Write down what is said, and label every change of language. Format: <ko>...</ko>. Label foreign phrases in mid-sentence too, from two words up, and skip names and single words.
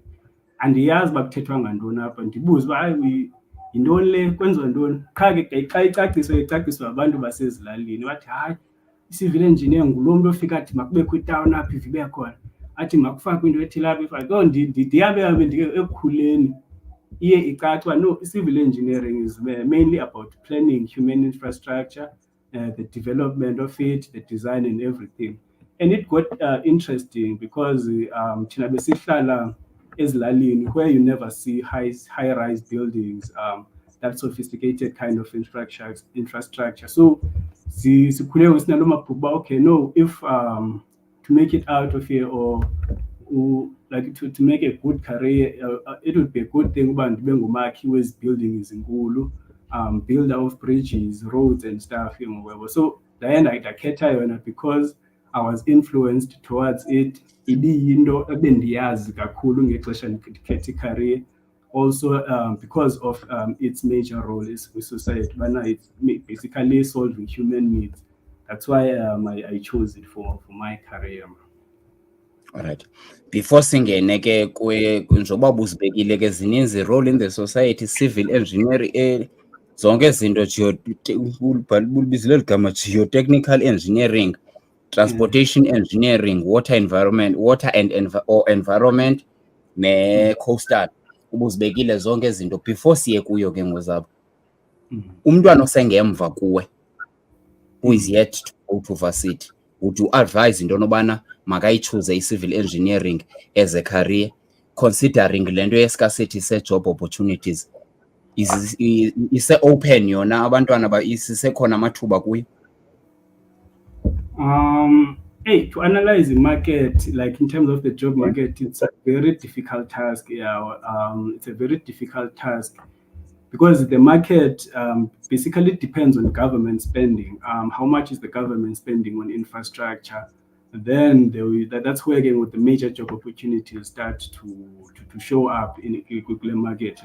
<xh>Andiyazi uba kuthethwa ngantoni apha, ndibuze uba hayi yintoni le, kwenziwa ntoni. Qha ke xa icaciswa abantu basezilalini bathi hayi i-</xh> <en>civil engineer</en> <xh>ngulo mntu ofika athi makubekho itawuni apha ibe khona, athi makufakwe into ethile apha ifakwe.</xh> <en>So</en> <xh>ndiyabe ekukhuleni iye icace uba</xh> <en>no, i-civil engineering is mainly about planning human infrastructure, the development of it, the design and everything. And it got interesting because</en> <xh>thina besihlala ezilalini</xh> <en>where you never see high-rise buildings, that sophisticated kind of infrastructure. So</en> <xh>sikhule sinalo maphupha uba</xh> <en>okay, no, if to make it out of here or like to make a good career, it would be a good thing</en> <xh>uba ndibe ngumakhi wezi buildings ezinkulu,</xh> <en>builder of bridges, roads and stuff, so</en> <xh>ndakhetha yona</xh> <en>because I was influenced towards it.</en> <xh>Ibiyinto ebendiyazi kakhulu ngexesha ndikhetha career,</xh> <en>also because of its major role with society. It's basically solving human needs. That's why I chose it for my career. All right. Before</en> <xh>singene ke njengoba buzibekile ke zininzi</xh> <en>role in the society, civil engineering,</en> <xh>zonke izinto bulibizile ligama</xh> <en>geotechnical engineering, transportation engineering, water and environment</en> <xh>ne-coastal. Ubuzibekile zonke izinto.</xh> <en>Before</en> <xh>siye kuyo ke ngozabo, umntwana osengemva kuwe</xh> <en>who is yet to go to varsity, would you advise</en> <xh>into nobana makayichoose</xh> <en>i-civil engineering as a career, considering</en> <xh>le nto</xh> <en>ye-scarcity se-job opportunities?</en> <xh>Ise-open yona, abantwana isisekhona amathuba kuyo?</xh> <en>To analyze the market, like in terms of the job market, it's a very difficult task. It's a very difficult task because the market basically depends on government spending. How much is the government spending on infrastructure? And then that's where again with the major job opportunities start to show up in the market.</en>